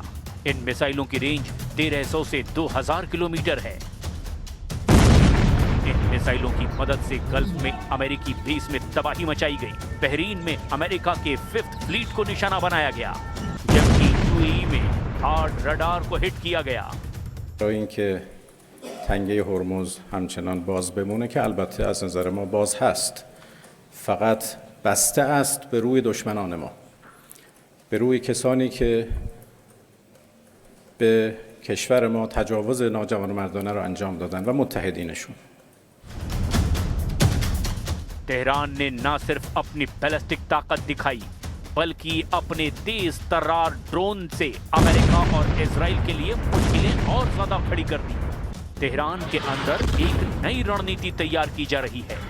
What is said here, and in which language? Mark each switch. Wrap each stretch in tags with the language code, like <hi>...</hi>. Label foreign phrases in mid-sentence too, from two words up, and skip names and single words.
<hi>इन मिसाइलों की रेंज 1300 से 2000 किलोमीटर है। इन मिसाइलों की मदद से गल्फ में अमेरिकी बेस में तबाही मचाई गई। बहरीन में अमेरिका के 5th फ्लीट को निशाना बनाया गया, जबकि UAE में</hi> <en>hard radar</en> <hi>को हिट किया गया।</hi> <fa>اینکه تنگه هرمز همچنان باز بمونه که البته از نظر ما باز هست، فقط بسته است به روی دشمنان ما، به روی کسانی که به کشور ما تجاوز ناجوانمردانه را انجام دادن و متحدینشون.</fa> <hi>तेहरान ने न सिर्फ अपनी बैलिस्टिक ताकत दिखाई, बल्कि अपने तेज तर्रार ड्रोन से अमेरिका और इजराइल के लिए मुश्किलें और ज्यादा खड़ी कर दी। तेहरान के अंदर एक नई रणनीति तैयार की जा रही है।</hi>